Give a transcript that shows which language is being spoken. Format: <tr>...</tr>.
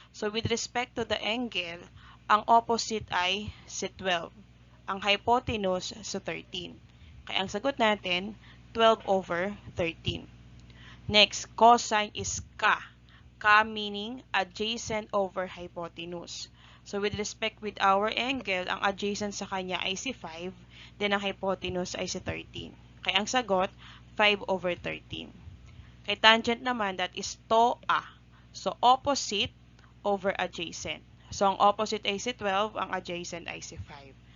<en>So, with respect to the angle,</en> <tl>ang opposite ay si 12. Ang hypotenuse sa 13. Kaya ang sagot natin, 12 over 13.</tl> <en>Next, cosine is ka. Ka meaning adjacent over hypotenuse. So, with respect with our angle,</en> <tl>ang adjacent sa kanya ay si 5,</tl> <en>then</en> <tl>ang hypotenuse ay si 13. Kaya ang sagot, 5 over 13. Kay tangent naman,</tl> <en>that is TOA. So, opposite over adjacent.</en> <tl>So, ang opposite ay si 12, ang adjacent ay si 5.</tl>